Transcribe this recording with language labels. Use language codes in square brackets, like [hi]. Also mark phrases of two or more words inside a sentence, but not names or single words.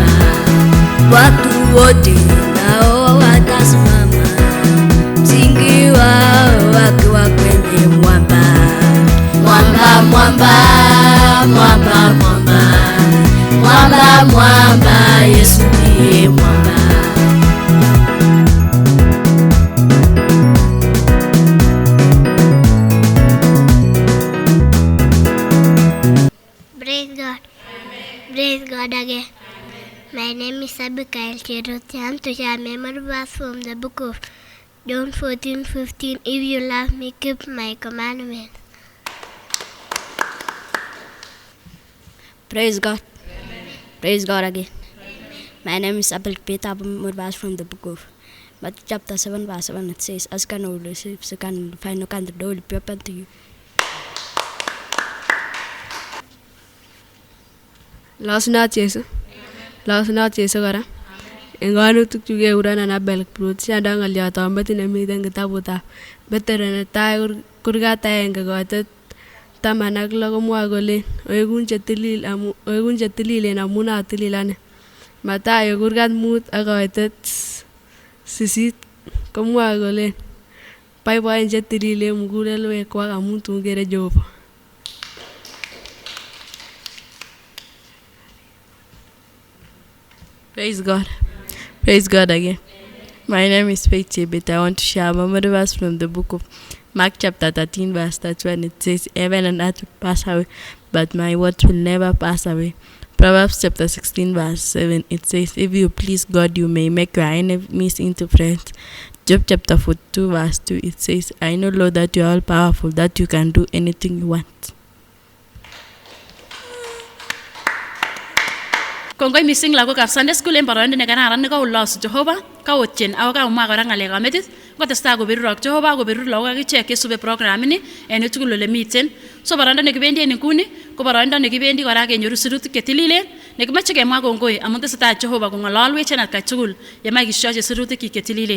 [sw] Watu wote nao watasimama, msingi wao wakiwa kwenye mwamba. Mwamba, mwamba, mwamba, mwamba, mwamba, mwamba, Yesu ndiye mwamba. [en] Praise God. Praise God again. My name is Abigail Cherotian. To share memory verse from the book of John 14:15. If you love me, keep my commandments. Praise God. Praise God again. My name is Abel Peter Murbash from the book of Matthew chapter 7 verse 7. It says, "Ask and you will receive, seek and you will find, knock and the door will be open to you." [kln] Losunot Jesu kora. Eng kanutik chu kekurenon Abel Kiprot, siandoi ng'olyot ametit nemiten kitabutab Petero netai kurgat 1 koitet 16 komwoe kole oekun chetililen amun atilil ane. Mathayo kurgat 5 ak koitet 8 komwoe kole boiboen chetililen mugulelwekwak amun tun kere Jehova. [en] Praise God. Praise God again. My name is Faith Chebet. I want to share a memory verse from the book of Mark chapter 13 verse 31. It says, "Heaven and earth will pass away, but my words will never pass away." Proverbs chapter 16 verse 7. It says, "If you please God, you may make your enemies into friends." Job chapter 42 verse 2. It says, "I know, Lord, that you are all powerful, that you can do anything you want." [kln] Kongoi missing lagokab Sunday School en boroindo nekararan nekaulosu Jehova, kaotien ako kaumwa kora ng'alekab metit, kotestai kobirurok Jehova kobirur lagok akichek chesube program ini en tugul ole miten. So boroindo nekibendi en nguni ko boroindo nekibendi kora kenyoru sirutik chetililen, nekimache kemwa kongoi amun tesetai Jehova kong'ololwech en atkai tugul yemach kisyoche sirutikyik chetililen.